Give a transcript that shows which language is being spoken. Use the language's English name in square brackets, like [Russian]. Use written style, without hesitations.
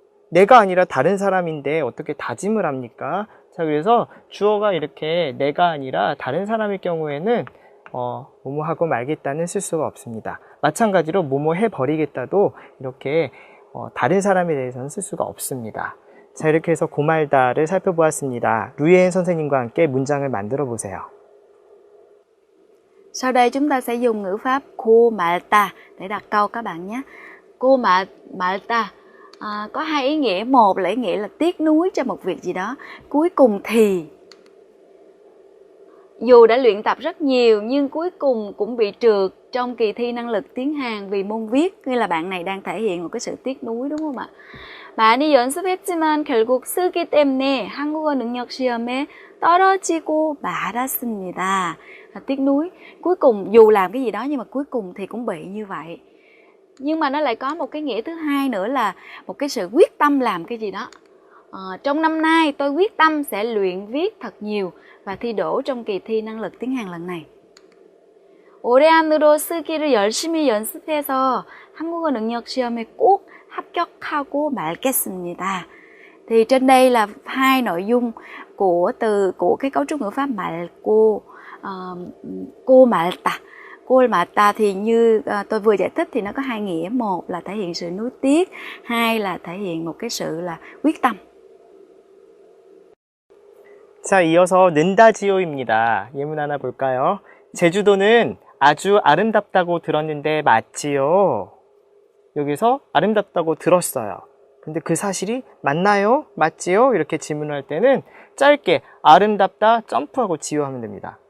[Korean] 내가 아니라 다른 사람인데 어떻게 다짐을 합니까? 자, 그래서 주어가 이렇게 내가 아니라 다른 사람일 경우에는 뭐뭐 하고 말겠다는 쓸 수가 없습니다. 마찬가지로 뭐뭐 해버리겠다도 이렇게 다른 사람에 대해서는 쓸 수가 없습니다. 자, 이렇게 해서 고말다를 살펴보았습니다. 루이엔 선생님과 함께 문장을 만들어 보세요. [Vietnamese] Sau đây chúng ta sẽ dùng ngữ pháp cô malta để đặt câu các bạn nhé. Cô malta có hai ý nghĩa. Một là ý nghĩa là tiếc nuối cho một việc gì đó. Cuối cùng thì dù đã luyện tập rất nhiều nhưng cuối cùng cũng bị trượt trong kỳ thi năng lực tiếng Hàn vì môn viết, nghĩa là bạn này đang thể hiện một cái sự tiếc nuối, đúng không ạ? [Korean] 많이 연습했지만 결국 쓰기 때문에 한국어 능력 시험에 떨어지고 말았습니다. [Vietnamese] Tiếc nuối, cuối cùng dù làm cái gì đó nhưng mà cuối cùng thì cũng bị như vậy. Nhưng mà nó lại có một cái nghĩa thứ hai nữa là một cái sự quyết tâm làm cái gì đó. Trong năm nay tôi quyết tâm sẽ luyện viết thật nhiều và thi đỗ trong kỳ thi năng lực tiếng Hàn lần này. [Korean] 올해 안으로 쓰기를 열심히 연습해서 한국어 능력 시험에 꼭 합격하고 말겠습니다. [Vietnamese] Thì trên đây là hai nội dung của cái cấu trúc ngữ pháp 말고, cô 말다. Cô 말다 thì như tôi vừa giải thích thì nó có hai nghĩa, một là thể hiện sự nuối tiếc, hai là thể hiện một cái sự là quyết tâm. [Korean] 자, 이어서 는다지요입니다. 예문 하나 볼까요? 제주도는 아주 아름답다고 들었는데 맞지요? 여기서 아름답다고 들었어요. 근데 그 사실이 맞나요? 맞지요? 이렇게 질문할 때는 짧게 아름답다 점프하고 지요 하면 됩니다.